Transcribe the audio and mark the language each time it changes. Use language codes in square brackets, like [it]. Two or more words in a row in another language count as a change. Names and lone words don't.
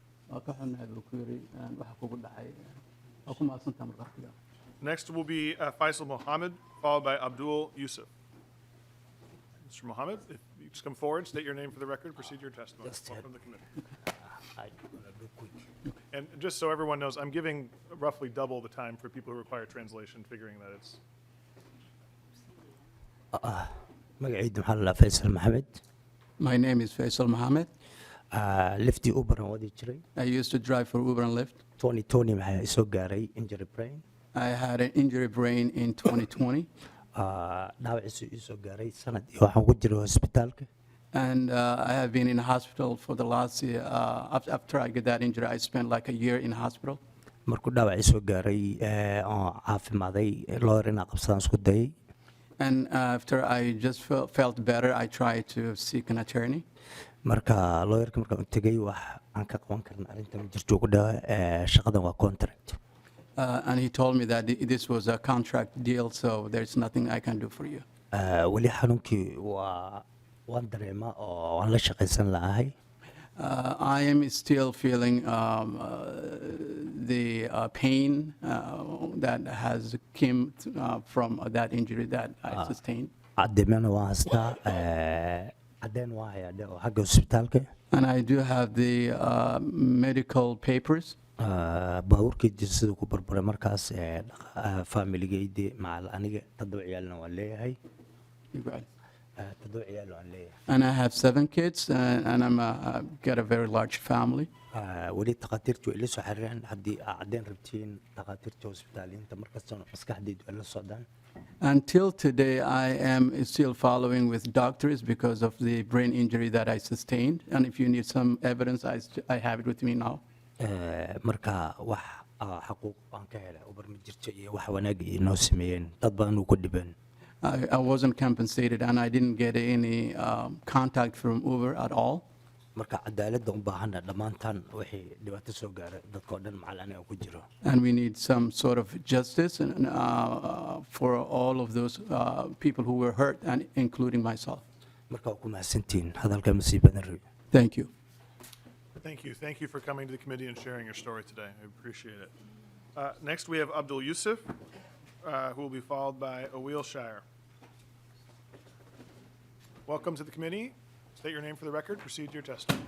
[en] Next will be Faisal Mohammed, followed by Abdul Yusuf. Mr. Mohammed, if you just come forward, state your name for the record, proceed to your testimony. Welcome to the committee. And just so everyone knows, I'm giving roughly double the time for people who require translation, figuring that it's [so] magacayda maxaa la dhahaa Faisal Maxamed. [en] My name is Faisal Mohammed. [so] Liftii Uber-an wadi jiray. [en] I used to drive for Uber and Lyft. [so] 2020 maxaa isoo gaaray [en] injury brain. I had an injury brain in 2020. [so] Dhaawaciisu isoo gaaray sanad iyo waxaan ku jiray hospitaalka. [en] And I have been in hospital for the last year. After I get that injury, I spent like a year in hospital. [so] Markuu dhaawac isoo gaaray oo caafimaaday lawyer inaan qabsadaan isku dayay. [en] And after I just felt better, I tried to seek an attorney. [so] Marka lawyerka markaan u tegay wax aan ka qaban karin arrinta ma jirto ugu dhawa shaqadan waa contract. [en] And he told me that this was a contract deal, so there's nothing I can do for you. [so] Weli xanuunkii waan dareemaa oo waan la shaqaysan lahay. [en] I am still feeling the pain that has come from that injury that I sustained. [so] Caddeemana waan haystaa caddeen waa hayaa xagga hospitaalka. [en] And I do have the medical papers. [so] Baabuurkayda siduu ku barbaray markaas familigayda macal aniga 7 ciyaalna waan leeyahay. [en] And I have 7 kids, and I'm got a very large family. [so] weli takhaatiirtu way ila soo xiriireen haddii aad caddeyn rabtiin takhaatiirta hospitaaliyiinta markastana maskaxdaydu ay la socdaan. [en] Until today, I am still following with doctors because of the brain injury that I sustained. And if you need some evidence, I have it with me now. [so] Marka wax xaquuq baan ka helay ubar ma jirto iyo wax wanaag inoo sameeyeen dad badan uu ku dhibeen. [en] I wasn't compensated, and I didn't get any contact from Uber at all. [so] Marka cadaaladda u baahana dhammaantaan wixii dhibaato soo gaaray dadkoo dhan macal aniga ku jiro. [en] And we need some sort of justice for all of those people who were hurt, and including myself. [so] Marka waa ku mahadsantihiin hadalka ma sii badan rabi. [en] Thank you. Thank you. Thank you for coming to the committee and sharing your story today. I appreciate it. Next, we have Abdul Yusuf, who will be followed by Awil Shire. Welcome to the committee. State your name for the record. Proceed to your testimony.